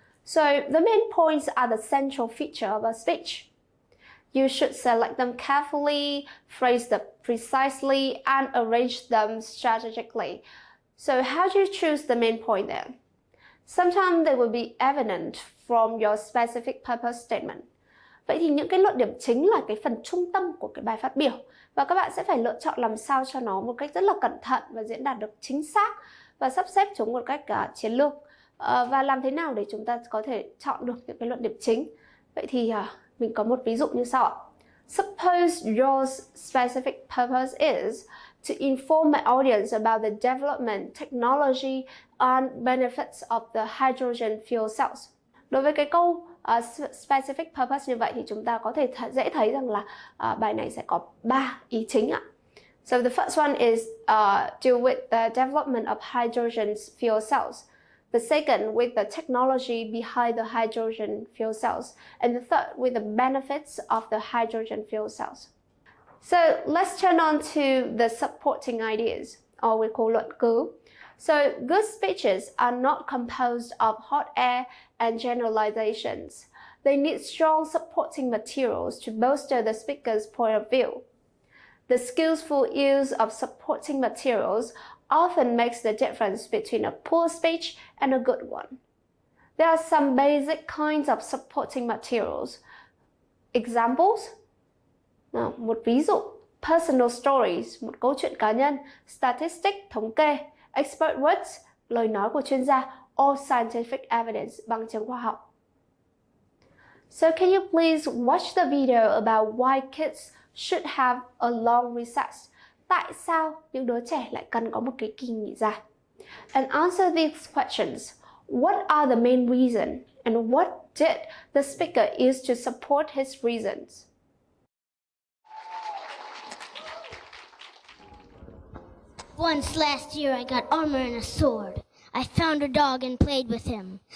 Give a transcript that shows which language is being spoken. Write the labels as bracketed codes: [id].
[en] So the main points are the central feature of a speech. You should select them carefully, phrase them precisely, and arrange them strategically. So how do you choose the main point then? Sometimes they will be evident from your specific purpose statement. [vi] Vậy thì những cái luận điểm chính là cái phần trung tâm của cái bài phát biểu, và các bạn sẽ phải lựa chọn làm sao cho nó một cách rất là cẩn thận và diễn đạt được chính xác và sắp xếp chúng một cách chiến lược. Và làm thế nào để chúng ta có thể chọn được những cái luận điểm chính? Vậy thì mình có một ví dụ như sau ạ. [en] Suppose your specific purpose is to inform my audience about the development, technology and benefits of the hydrogen fuel cells. [vi] Đối với cái câu specific purpose như vậy thì chúng ta có thể dễ thấy rằng là bài này sẽ có 3 ý chính ạ. [en] So the first one is deal with the development of hydrogen fuel cells. The second with the technology behind the hydrogen fuel cells. And the third with the benefits of the hydrogen fuel cells. So let's turn on to the supporting ideas, or we call luận cứ. So good speeches are not composed of hot air and generalizations. They need strong supporting materials to bolster the speaker's point of view. The skillful use of supporting materials often makes the difference between a poor speech and a good one. There are some basic kinds of supporting materials. Examples? [vi] Một ví dụ, [en] personal stories, [vi] một câu chuyện cá nhân, statistics, thống kê, [en] expert words, [vi] lời nói của chuyên gia, [en] or scientific evidence, [vi] bằng chứng khoa học. [en] So can you please watch the video about why kids should have a long recess? [vi] Tại sao những đứa trẻ lại cần có một cái kỳ nghỉ dài? [en] And answer these questions. What are the main reasons? And what did the speaker use to support his reasons? Once last year I got armor and a sword. I found a dog and played with him.